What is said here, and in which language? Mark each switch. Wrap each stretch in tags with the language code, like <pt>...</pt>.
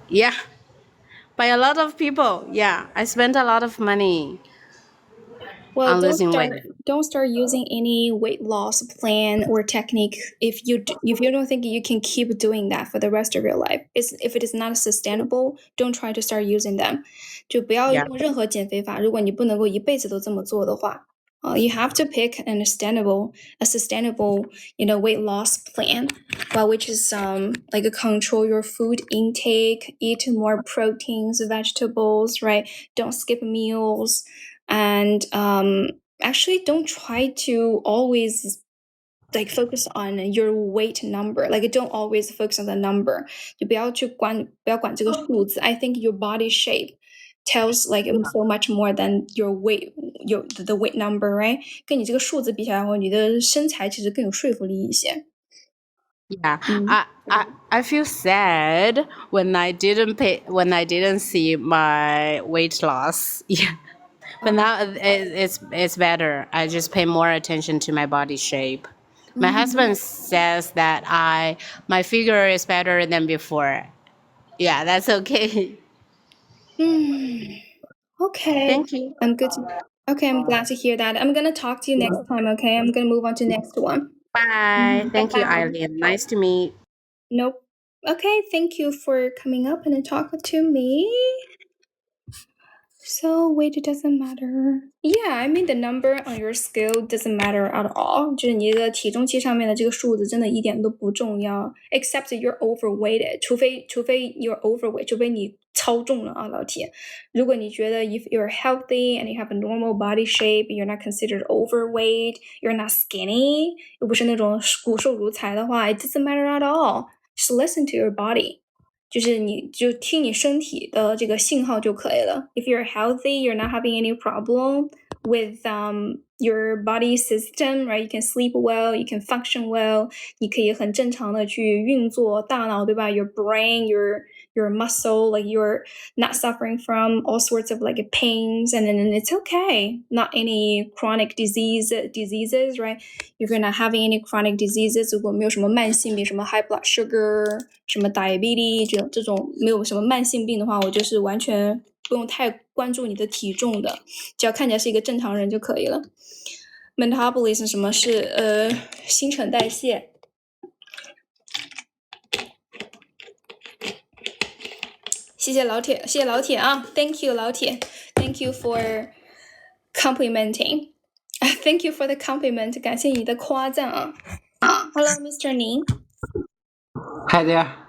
<en>Yeah, by a lot of people. Yeah, I spent a lot of money Well, on losing weight. don't start using any weight loss plan or technique if you don't think you can keep doing that for the rest of your life. If it is not sustainable, don't try to start using them.</en> <zh>就不要用任何减肥法，如果你不能够一辈子都这么做的话。</zh> <en>You have to pick a sustainable, weight loss plan, which is like control your food intake, eat more proteins, vegetables, right? Don't skip meals, and actually don't try to always like focus on your weight number. Like don't always focus on the number.</en> <zh>就不要管这个数字。</zh> <en>I think your body shape tells like so much more than your weight, the weight number, right?</en> <zh>跟你这个数字比起来，你的身材其实更有说服力一些。</zh> <en>Yeah, I feel sad when I didn't see my weight loss. Yeah, but now it's better. I just pay more attention to my body shape. My husband says that my figure is better than before. Yeah, that's okay. Okay. Thank you. I'm glad to hear that. I'm gonna talk to you next time, okay? I'm gonna move on to the next one. Bye. Thank you, Bye-bye. Aileen. Nice to meet. Nope. Okay, thank you for coming up and talking to me. So weight doesn't matter. Yeah, I mean the number on your scale doesn't matter at all.</en> <zh>就是你的体重计上面的这个数字真的一点都不重要 ，</zh> <en>except you're overweighted.</en> <zh>除非</zh> <en>you're overweight，</en> <zh>除非你超重了啊，老铁。如果你觉得</zh> <en>if you're healthy and you have a normal body shape, you're not considered overweight, you're not skinny，</en> <zh>又不是那种骨瘦如柴的话</zh> <en>，it doesn't matter at all. Just listen to your body.</en> <zh>就是你就听你身体的这个信号就可以了。</zh> <en>If you're healthy, you're not having any problem with your body system, right? You can sleep well, you can function well.</en> <zh>你可以很正常的去运作大脑，对吧？</zh> <en>Your brain, your muscle, like you're not suffering from all sorts of like pains, and then it's okay. Not any chronic diseases, right? If you're not having any chronic diseases,</en> <zh>如果没有什么慢性病，什么 high blood sugar，什么 diabetes 这种没有什么慢性病的话，我就是完全不用太关注你的体重的，只要看起来是一个正常人就可以了。 Metabolism 什么是新陈代谢。谢谢老铁啊</zh> <en>，Thank you 老铁 ，Thank you for complimenting. Thank you for the compliment.</en> <zh>感谢你的夸赞啊。</zh> <en>Hello, Mr. Ning. Hi there.</en>